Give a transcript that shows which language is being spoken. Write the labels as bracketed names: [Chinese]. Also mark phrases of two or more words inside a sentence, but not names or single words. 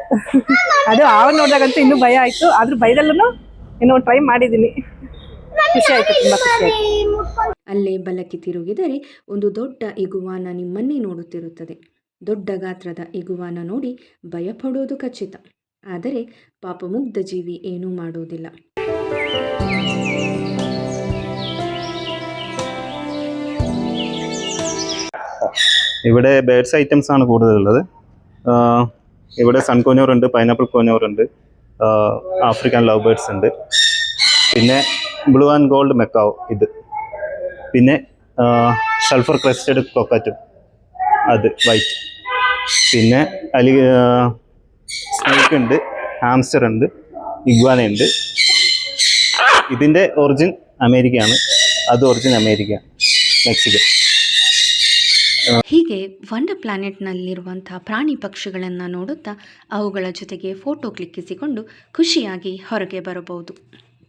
[Kannada] ಅದು ಹಾವು ನೋಡಿದಾಗಂತೂ ಇನ್ನೂ ಭಯ ಆಯಿತು. ಆದರೂ ಭಯದಲ್ಲೂ ಇನ್ನೂ ಟ್ರೈ ಮಾಡಿದ್ದೀನಿ. ಖುಷಿ ಆಯಿತು, ತುಂಬ ಖುಷಿ ಆಯಿತು. ಅಲ್ಲೇ ಬಲಕ್ಕೆ ತಿರುಗಿದರೆ ಒಂದು ದೊಡ್ಡ ಇಗುವಾನ ನಿಮ್ಮನ್ನೇ ನೋಡುತ್ತಿರುತ್ತದೆ. ದೊಡ್ಡ ಗಾತ್ರದ ಇಗುವಾನ ನೋಡಿ ಭಯಪಡೋದು ಖಚಿತ. ಆದರೆ ಪಾಪ ಮುಗ್ಧ ಜೀವಿ ಏನೂ ಮಾಡುವುದಿಲ್ಲ. [Malayalam] ഇവിടെ [English] birds items [Malayalam] ആണ് കൂടുതലുള്ളത്. ഇവിടെ [English] sun conure [Malayalam] ഉണ്ട്, [English] pineapple conure [Malayalam] ഉണ്ട്, [English] African love birds [Malayalam] ഉണ്ട്, പിന്നെ [English] blue and gold macaw [Malayalam] ഇത്, പിന്നെ [English] sulphur crested cockatoo [Malayalam] അത് വൈറ്റ്, പിന്നെ സ്നേക്ക് ഉണ്ട്, ഹാംസ്റ്റർ ഉണ്ട്, ഇഗ്വാന ഉണ്ട്. ഇതിൻ്റെ ഒറിജിൻ അമേരിക്കയാണ്, അത് ഒറിജിൻ അമേരിക്ക, [Kannada] ಮೆಕ್ಸಿಕೋ. ಹೀಗೆ ವಂಡರ್ ಪ್ಲಾನೆಟ್ನಲ್ಲಿರುವಂಥ ಪ್ರಾಣಿ ಪಕ್ಷಿಗಳನ್ನು ನೋಡುತ್ತಾ ಅವುಗಳ ಜೊತೆಗೆ ಫೋಟೋ ಕ್ಲಿಕ್ಕಿಸಿಕೊಂಡು ಖುಷಿಯಾಗಿ ಹೊರಗೆ ಬರಬಹುದು.